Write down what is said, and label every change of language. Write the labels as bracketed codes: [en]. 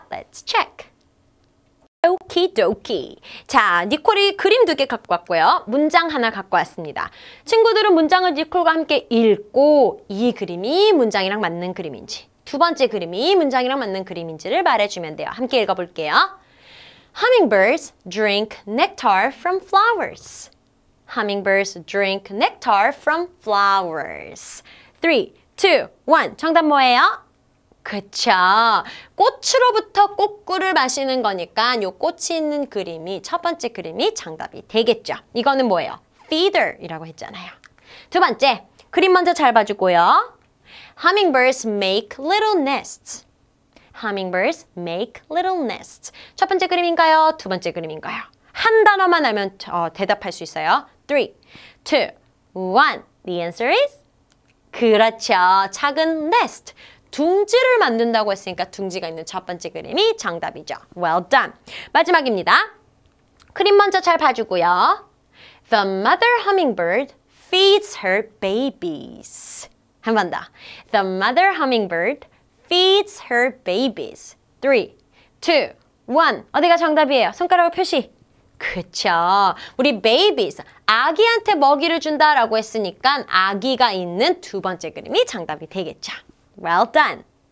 [en] Let's check. 오키도키. [ko] 자, 니콜이 그림 2개 갖고 왔고요. 문장 하나 갖고 왔습니다. 친구들은 문장을 니콜과 함께 읽고 이 그림이 문장이랑 맞는 그림인지 두 번째 그림이 문장이랑 맞는 그림인지를 말해주면 돼요. 함께 읽어볼게요. [en] Hummingbirds drink nectar from flowers. Hummingbirds drink nectar from flowers. [ko] 3, 2, 1. 정답 뭐예요? 그쵸. 꽃으로부터 꽃꿀을 마시는 거니까 요 꽃이 있는 그림이 첫 번째 그림이 정답이 되겠죠. 이거는 뭐예요? Feeder이라고 했잖아요. 두 번째, 그림 먼저 잘 봐주고요. [en] Hummingbirds make little nests. Hummingbirds make little nests. [ko] 첫 번째 그림인가요? 두 번째 그림인가요? 한 단어만 하면 대답할 수 있어요. [en] 3, 2, 1. The answer is? [ko] 그렇죠. 작은 nest. 둥지를 만든다고 했으니까 둥지가 있는 첫 번째 그림이 정답이죠. [en] Well done. [ko] 마지막입니다. 그림 먼저 잘 봐주고요. [en] The mother hummingbird feeds her babies. [ko] 한 번 더. [en] The mother hummingbird feeds her babies. [ko] 3, 2, 1. 어디가 정답이에요? 손가락으로 표시. 그쵸. 우리 babies, 아기한테 먹이를 준다라고 했으니까 아기가 있는 두 번째 그림이 정답이 되겠죠. [en] Well done.